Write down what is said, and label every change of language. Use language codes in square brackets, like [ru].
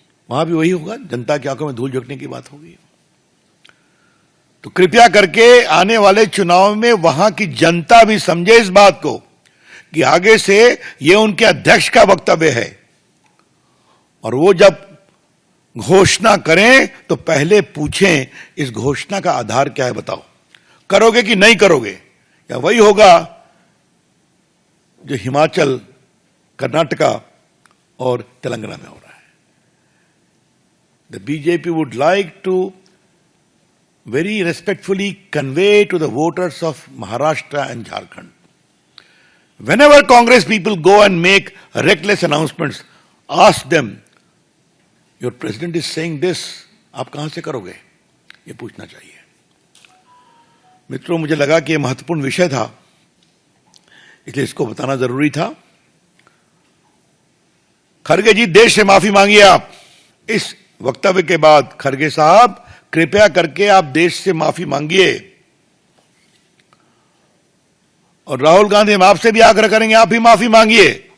[hi] वहां भी वही होगा, जनता की आंखों में धूल झोंकने की बात होगी। तो कृपया करके आने वाले चुनाव में वहां की जनता भी समझे इस बात को कि आगे से ये उनके अध्यक्ष का वक्तव्य है, और वो जब घोषणा करें तो पहले पूछें इस घोषणा का आधार क्या है, बताओ करोगे कि नहीं करोगे? या वही होगा जो हिमाचल, कर्नाटका और तेलंगाना में हो रहा है। [en] The BJP would like to very respectfully convey to the voters of Maharashtra and Jharkhand, whenever Congress people go and make reckless announcements, ask them, your president is saying this, [hi] आप कहां से करोगे? ये पूछना चाहिए। मित्रों, मुझे लगा कि यह महत्वपूर्ण विषय था, इसलिए इसको बताना जरूरी था। खरगे जी, देश से माफी मांगिए आप। इस वक्तव्य के बाद खरगे साहब, कृपया करके आप देश से माफी मांगिए, और राहुल गांधी, हम आपसे भी आग्रह करेंगे, आप भी माफी मांगिए।